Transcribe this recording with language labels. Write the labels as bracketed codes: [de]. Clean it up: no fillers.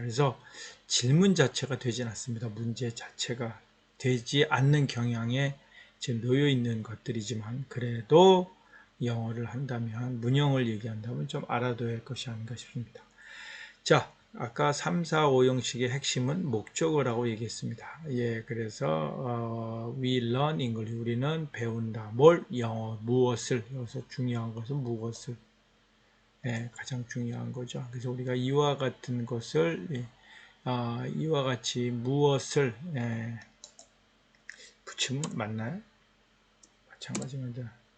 [ko] 그래서 질문 자체가 되진 않습니다. 문제 자체가 되지 않는 경향에 지금 놓여 있는 것들이지만 그래도 영어를 한다면 문형을 얘기한다면 좀 알아둬야 할 것이 아닌가 싶습니다. 자, 아까 3, 4, 5 형식의 핵심은 목적어라고 얘기했습니다. 예, 그래서 [en] we learn English. [ko] 우리는 배운다. 뭘? 영어. 무엇을? 여기서 중요한 것은 무엇을? 예, 가장 중요한 거죠. 그래서 우리가 이와 같은 것을 예, 이와 같이 무엇을 붙이면 맞나요? 마찬가지입니다.